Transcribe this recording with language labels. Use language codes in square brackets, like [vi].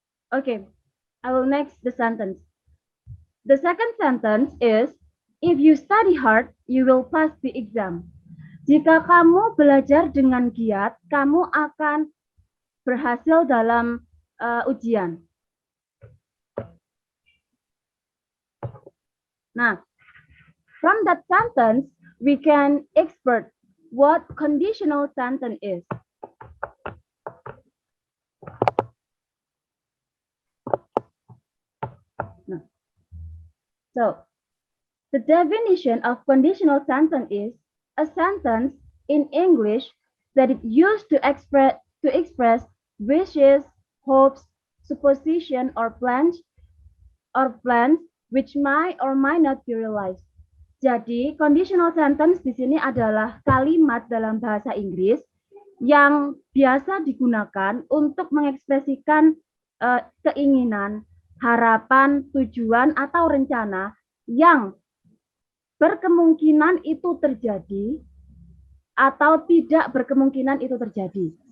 [en] Okay, I will next the sentence. The second sentence is, if you study hard, you will pass the exam. [id] Jika kamu belajar dengan giat, kamu akan berhasil dalam ujian. [en] Nah, from that sentence, we can expert what conditional sentence is. So, the definition of conditional sentence is a sentence in English that is used to express wishes, hopes, supposition, or plans which might or might not be realized. [id] Jadi, conditional sentence di sini adalah kalimat dalam bahasa Inggris yang biasa digunakan untuk mengekspresikan keinginan, harapan, tujuan, atau rencana yang berkemungkinan itu terjadi atau tidak berkemungkinan itu terjadi.